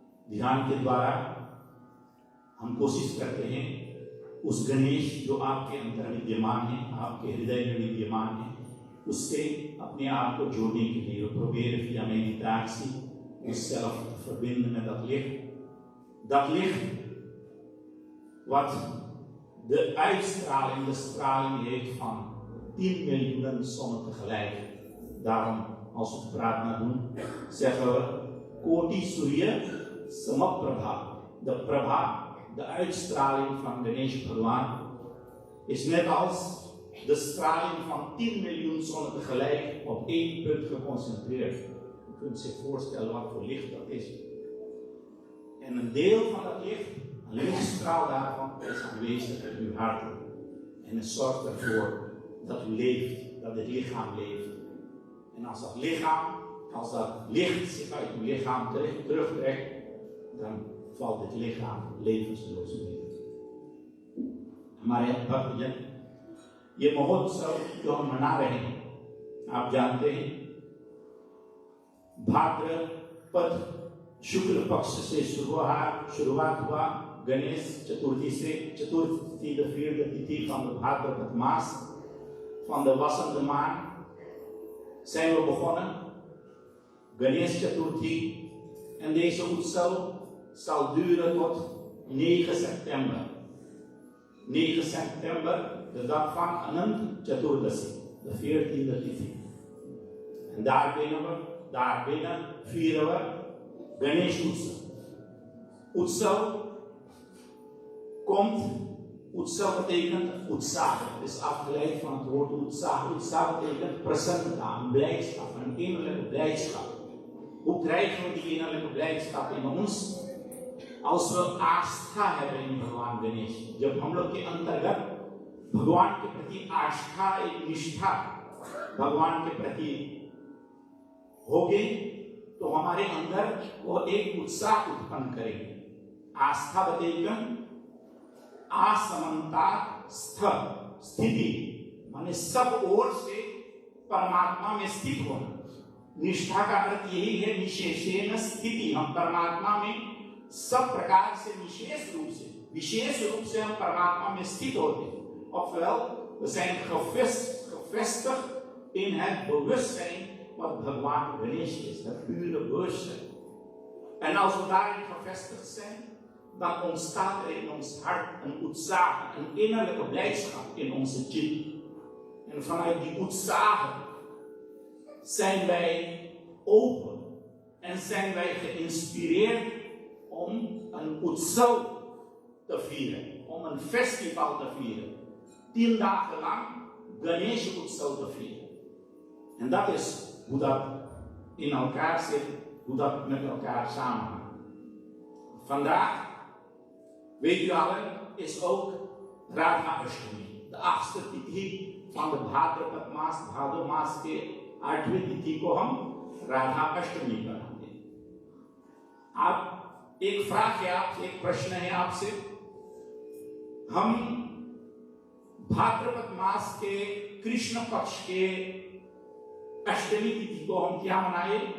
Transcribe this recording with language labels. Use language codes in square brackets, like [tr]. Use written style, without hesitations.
[hi] ध्यान के द्वारा हम कोशिश करते हैं उस गणेश जो आपके अंदर विद्यमान है, आपके हृदय में विद्यमान है, उससे अपने आप को जोड़ने के लिए [nl] probeer via meditatie jezelf te verbinden met dat licht. Dat licht wat de uitstraling, de straling heeft van 10 miljoen zonnen tegelijk. Daarom, als we het praat doen, zeggen we Koti Surya Samaprabha. De prabha, de uitstraling van Ganesh Bhagwan, is net als de straling van 10 miljoen zonnen tegelijk op één punt geconcentreerd. Je kunt zich voorstellen wat voor licht dat is. En een deel van dat licht, een lichtstraal daarvan, is aanwezig in uw hart. En het zorgt ervoor dat u leeft, dat het lichaam leeft. En als dat lichaam, als dat licht zich uit uw lichaam terugtrekt, dan valt het lichaam levensloos neer. [hi] हमारे भक्तजन ये महोत्सव जो हम मना रहे हैं, आप जानते हैं भाद्रपद शुक्ल पक्ष से शुरुआत हुआ गणेश चतुर्थी से. [nl] Chatuर्थी, de vierde tithi van de Bhadrapad maas van de wassende maan, zijn we begonnen. Ganesh Chaturthi. En deze Utsav zal duren tot 9 september. 9 september, de dag van Anant Chaturdasi, de 14e tithi. En daarbinnen vieren we Ganesh Utsav. Utsav komt, Utsav betekent Utsah. Het is afgeleid van het woord Utsah. Utsah betekent presenta, een blijdschap, een innerlijke blijdschap. Hoe krijgen we die innerlijke blijdschap in ons? Als we [hi] Aastha [nl] hebben in [hi] भगवान गणेश, जब हम लोग के अंतर्गत भगवान के प्रति आस्था, एक निष्ठा भगवान के प्रति होगी, तो हमारे अंदर वो एक उत्साह उत्पन्न करेगी. आस्थावतेकम असमन्ता स्थिति, माने सब ओर से परमात्मा में स्थित होना। निष्ठा का अर्थ यही है, निशेषेण स्थिति, हम परमात्मा में सब प्रकार से विशेष रूप से हम परमात्मा में स्थित होते हैं। [nl] Ofwel, we zijn gevestigd in het bewustzijn wat Bhagwan Ganesh is, het pure bewustzijn. En als we daarin gevestigd zijn, dan ontstaat er in ons hart een utsaha, een innerlijke blijdschap in onze chit. En vanuit die utsaha zijn wij open en zijn wij geïnspireerd om een utsav te vieren, om een festival te vieren. 10 dagen lang Ganesh Utsav te vieren. En dat is hoe dat in elkaar zit, hoe dat met elkaar samenhangt. Vandaag, weet u allen, is ook Radha Ashtami, de 8e तिथि van de भाद्रपद मास, [hi] भादो मास के 8वीं तिथि को हम राधा अष्टमी मनाते हैं। आप एक प्रश्न है आपसे, हम भाद्रपद मास के कृष्ण पक्ष के अष्टमी तिथि को हम क्या मनाए?